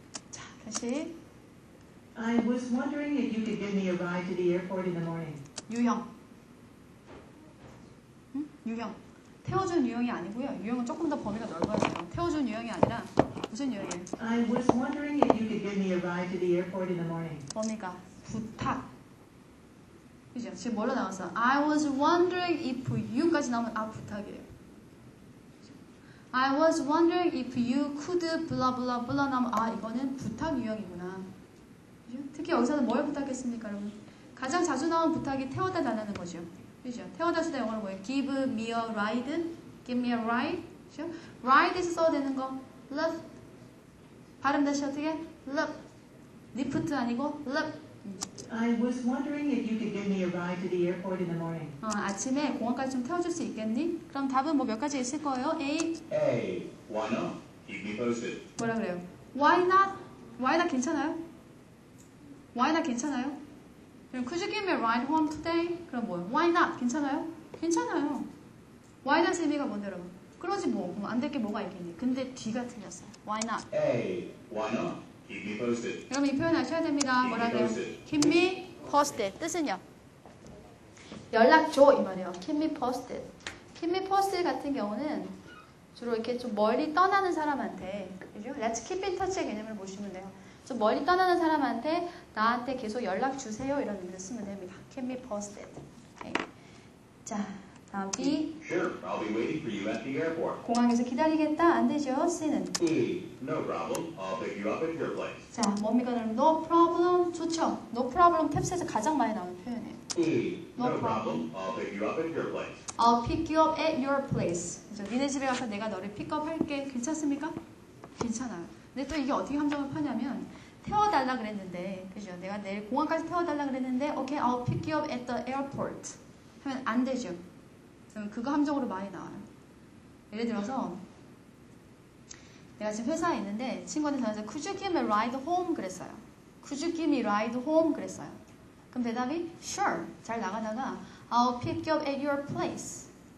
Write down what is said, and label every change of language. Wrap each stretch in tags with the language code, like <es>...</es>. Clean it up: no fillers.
<ko>자, 다시</ko> <en>I was wondering if you could give me a ride to the airport in the morning.</en> <ko>유형. 응? 유형. 태워준 유형이 아니고요. 유형은 조금 더 범위가 넓어요. 태워준 유형이 아니라 무슨 유형이에요?</ko> <en>I was wondering if you could give me a ride to the airport in the morning.</en> <ko>뭡니까? 부탁. 그죠? 지금 뭘로 나왔어?</ko> <en>I was wondering if you</en> <ko>까지 나오면 부탁이에요.</ko> <en>I was wondering if you could blah blah blah</en> <ko>나오면 이거는 부탁 유형이구나. 그죠? 특히 여기서는 뭘 부탁했습니까, 여러분? 가장 자주 나온 부탁이 태워다 달라는 거죠. 그죠? 태워다 쓰다 영어로 뭐예요?</ko> <en>Give me a ride, give me a ride.</en> <ko>그죠? ride에서 써야 되는 거, lift. 발음 다시 어떻게? lift. lift 아니고 lift.</ko> <en>I was wondering if you could give me a ride to the airport in the morning.</en> <ko>아침에 공항까지 좀 태워줄 수 있겠니? 그럼 답은 뭐 몇 가지 있을 거예요?</ko> <en>A. A. Why not? Keep me posted.</en> <ko>뭐라 그래요?</ko> <en>Why not?</en> <ko>Why not 괜찮아요? Why not 괜찮아요? 그럼</ko> <en>could you give me a ride home today?</en> <ko>그럼 뭐예요? Why not? 괜찮아요? 괜찮아요. Why not 의미가 뭔데 여러분? 그러지 뭐. 안 될 게 뭐가 있겠니? 근데 D가 틀렸어요.</ko> <en>Why not? A. Why not? Keep me posted.</en> <ko>여러분 이 표현 아셔야 됩니다. 뭐라 그래요?</ko> <en>Keep me posted.</en> <ko>뜻은요? 연락 줘 이 말이에요. Keep me posted. Keep me posted 같은 경우는 주로 이렇게 좀 멀리 떠나는 사람한테, 그죠?</ko> <en>Let's keep in touch</en> <ko>의 개념을 보시면 돼요. 좀 멀리 떠나는 사람한테 나한테 계속 연락 주세요 이런 의미로 쓰면 됩니다.</ko> <en>Keep me posted.</en> <ko>오케이. 자, 다음 B.</ko> <en>Sure, I'll be waiting for you at the airport.</en> <ko>공항에서 기다리겠다. 안 되죠. C는.</ko> <en>E. No problem. I'll pick you up at your place.</en> <ko>자, 뭡니까? 그럼 no problem. 좋죠. no problem 탭스에서 가장 많이 나오는 표현이에요.</ko> <en>E. No No problem. I'll pick you up at your place. I'll pick you up at your place.</en> <ko>그죠? 니네 집에 가서 내가 너를 픽업 할게. 괜찮습니까? 괜찮아요. 근데 또 이게 어떻게 함정을 파냐면 태워달라 그랬는데, 그죠? 내가 내일 공항까지 태워달라 그랬는데,</ko> <en>okay, I'll pick you up at the airport.</en> <ko>하면 안 되죠. 그럼 그거 함정으로 많이 나와요. 예를 들어서 내가 지금 회사에 있는데 친구한테 전화해서</ko> <en>Could you give me a ride home?</en> <ko>그랬어요.</ko> <en>Could you give me a ride home?</en> <ko>그랬어요. 그럼 대답이 Sure. 잘 나가다가</ko> <en>I'll pick you up at your place.</en>